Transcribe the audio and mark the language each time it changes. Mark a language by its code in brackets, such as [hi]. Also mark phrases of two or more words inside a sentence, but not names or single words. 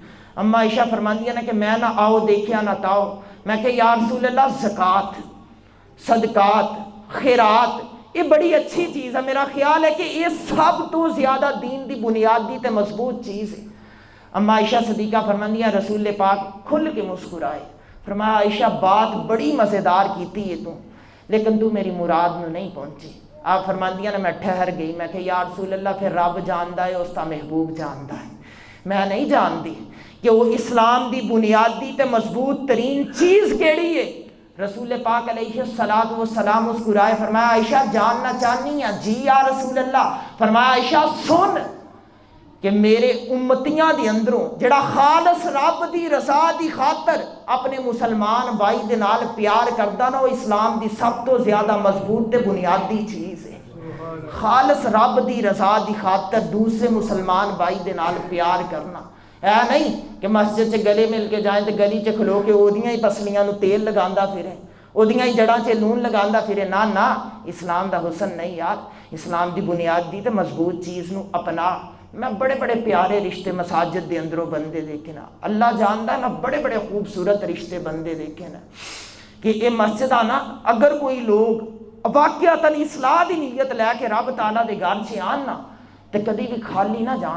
[pa] اماں عائشہ فرماندی ہے نا کہ میں نہ آؤ دیکھیا نہ تاؤ، میں کہ یا رسول اللہ زکوٰۃ صدقات خیرات یہ بڑی اچھی چیز ہے، میرا خیال ہے کہ یہ سب تو زیادہ دین دی بنیادی تے مضبوط چیز ہے۔ اماں عائشہ صدیقہ فرماندی ہے رسول پاک کھل کے مسکرائے، فرمایا عائشہ بات بڑی مزیدار کیتی ہے تو، لیکن تو میری مراد میں نہیں پہنچی۔ آپ فرماندیاں نے میں ٹھہر گئی، میں کہ یا رسول اللہ پھر رب جاندا ہے اس دا محبوب جاندا ہے، میں نہیں جانتی کہ وہ اسلام دی بنیادی تے مضبوط ترین چیز کیڑی ہے۔ رسول پاک [ar] علیہ الصلوۃ والسلام [pa] مسکرائے، فرمایا عائشہ جاننا چاہنی ہے؟ جی یا رسول اللہ۔ فرمایا عائشہ سن کہ میرے امتیاں دی اندروں جڑا خالص رب دی رضا دی خاطر اپنے مسلمان بھائی دے نال پیار کردا نا، وہ اسلام دی سب تو زیادہ مضبوط تے بنیادی چیز ہے۔ خالص رب دی رضا دی خاطر دوسرے مسلمان بھائی دے نال پیار کرنا ہے نہیں کہ مسجد چ گلے مل کے جائیں تے گلی چ کھلو کے اودیاں ہی پسلیاں نو تیل لگاندا پھرے، اودیاں ہی جڑاں چ لون لگاندا پھرے۔ نہ اسلام دا حسن نہیں یار، اسلام دی بنیادی تے مضبوط چیز نو اپنا۔ میں بڑے بڑے پیارے رشتے مساجد دے اندروں بندے دیکھے نا، اللہ جاندا ہے میں بڑے بڑے خوبصورت رشتے بندے دیکھے نا کہ یہ مسجد نا اگر کوئی لوگ واقعتاً اصلاح دی نیت لے کے رب تعالیٰ دے گھر سے آن نا تو کدی بھی خالی نہ جان۔